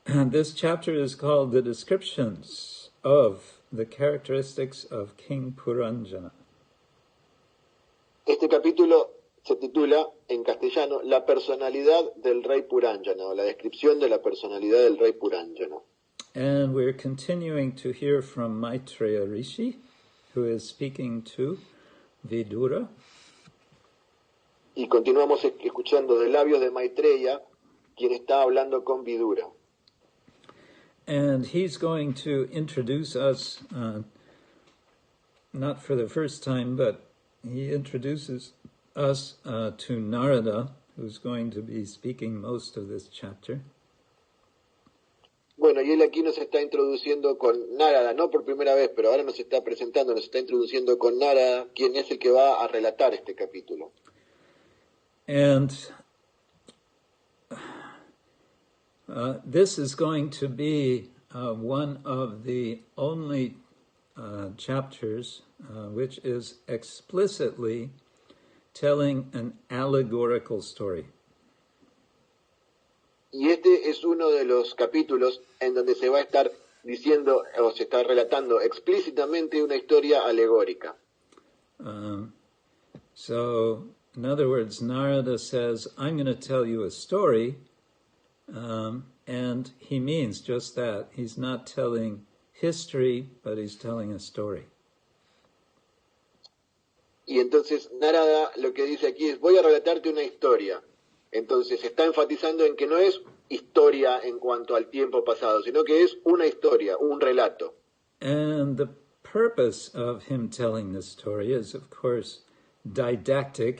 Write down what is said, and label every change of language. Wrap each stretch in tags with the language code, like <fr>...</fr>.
<en>This chapter is called The Descriptions of the Characteristics of King Puranjana.</en> <es>Este capítulo se titula en castellano La personalidad del rey Puranjana, o la descripción de la personalidad del rey Puranjana.</es> <en>And we're continuing to hear from Maitreya Rishi, who is speaking to Vidura.</en> <es>Y continuamos escuchando de labios de Maitreya, quien está hablando con Vidura.</es> <en>And he's going to introduce us, not for the first time, but he introduces us to Narada, who's going to be speaking most of this chapter.</en> <es>Bueno, y él aquí nos está introduciendo con Narada, no por primera vez, pero ahora nos está presentando, nos está introduciendo con Narada, quien es el que va a relatar este capítulo.</es> <en>And this is going to be one of the only chapters which is explicitly telling an allegorical story.</en> <es>Y este es uno de los capítulos en donde se va a estar diciendo, o se está relatando explícitamente una historia alegórica.</es> <en>So, in other words, Narada says, I'm going to tell you a story, and he means just that. He's not telling history, but he's telling a story.</en> <es>Y entonces Narada lo que dice aquí es, voy a relatarte una historia. Entonces está enfatizando en que no es historia en cuanto al tiempo pasado, sino que es una historia, un relato.</es> <en>And the purpose of him telling this story is, of course, didactic.</en>